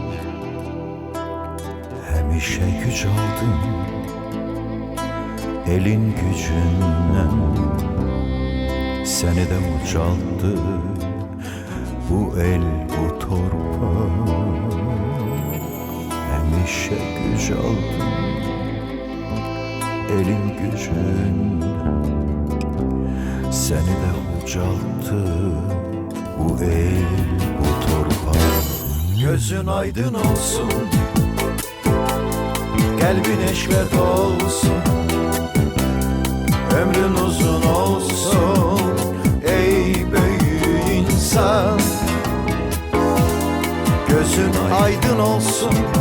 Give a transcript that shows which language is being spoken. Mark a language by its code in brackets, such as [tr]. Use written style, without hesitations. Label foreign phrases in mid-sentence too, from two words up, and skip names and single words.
[az] Həmişə güc aldın elin gücündən Səni də ucaldı bu el bu torpaq Həmişə güc aldın elin gücündən Səni də ucaldı bu el bu torpaq Gözün aydın olsun [tr] Kalbin eşkle dolsun Ömrün uzun olsun Ey büyük insan Gözün aydın olsun